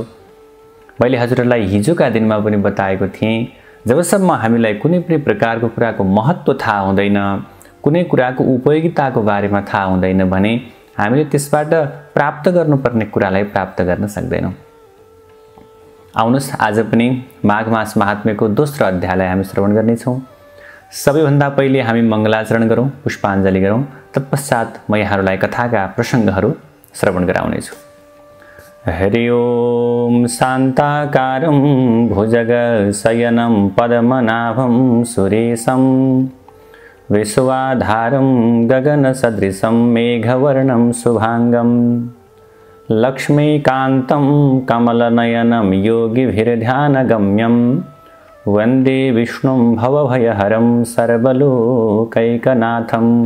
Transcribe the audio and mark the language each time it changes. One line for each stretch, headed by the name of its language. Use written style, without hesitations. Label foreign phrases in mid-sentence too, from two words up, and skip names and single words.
Nepali: मैले हजुरहरूलाई हिजोका दिनमा पनि बताएको थिएँ, जबसम्म हामीलाई कुनै पनि प्रकारको कुराको महत्त्व थाहा हुँदैन, कुनै कुराको उपयोगिताको बारेमा थाहा हुँदैन भने हामीले त्यसबाट प्राप्त गर्नुपर्ने कुरालाई प्राप्त गर्न सक्दैनौं। आउनुस् आज पनि माघ मास महात्म्यको दोस्रो अध्यायलाई हामी श्रवण गर्नेछौं। सबैभन्दा पहिले हामी मङ्गलाचरण गरौँ, पुष्पाञ्जली गरौँ, तत्पश्चात म यहाँहरूलाई कथाका प्रसङ्गहरू श्रवण गराउने छु।
Sanskrit: हरि ओम शान्ताकारं भुजगशयनं पद्मनाभं सुरेशं विश्वाधारं गगनसदृशं मेघवर्णं शुभांगं लक्ष्मीकान्तं कमलनयनं योगिभिर्ध्यानगम्यं वन्दे विष्णुं भवभयहरं सर्वलोकैकनाथं